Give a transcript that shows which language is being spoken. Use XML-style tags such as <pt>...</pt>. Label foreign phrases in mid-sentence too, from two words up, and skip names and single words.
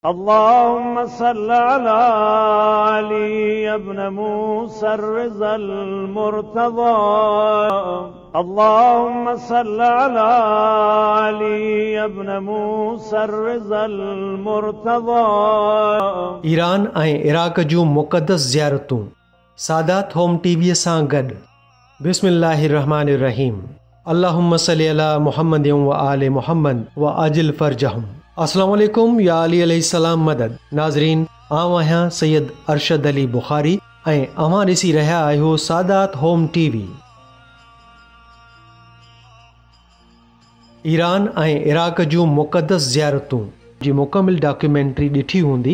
<ar>اللهم صل على علي بن موسى الرضا المرتضى. اللهم صل على علي بن موسى الرضا المرتضى.</ar> <sd>ईरान ऐं इराक जूं मुक़दस ज़ियारतूं सादात होम टीवीअ सां गॾु।</sd> <ar>بسم الله الرحمن الرحيم. اللهم صل على محمد وآل محمد وعجل فرجهم. السلام عليكم يا علي عليه السلام مدد.</ar> <sd>नाज़रीन, आऊं आहियां सैयद अरशद अली बुखारी ऐं अवां ॾिसी रहिया आहियो सादात होम टीवी। ईरान ऐं इराक जूं मुक़दस ज़ियारतूं जी मुकमिल डॉक्यूमेंट्री ॾिठी हूंदी।</sd>